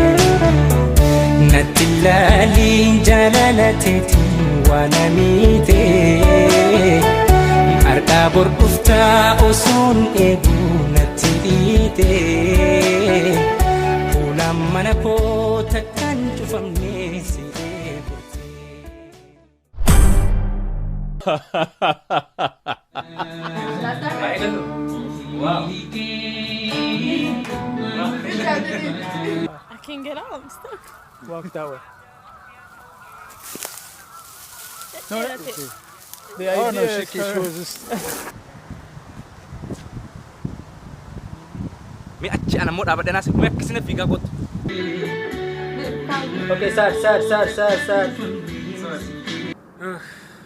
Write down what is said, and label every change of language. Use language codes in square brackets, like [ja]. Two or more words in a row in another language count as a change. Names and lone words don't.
[om] Natti ilaaliin jaalalateeti waan amiitee har'aa bor dhuftaa osoon eeguu natti dhiitee fuula mana koo takkaan cufamnee si eegutee. [en] I can't get out, I'm stuck. Walk that way. No, that's it. The idea is she was just... Mi achi ana mo dapat nasi kumek kesini figa kot. Okay, start.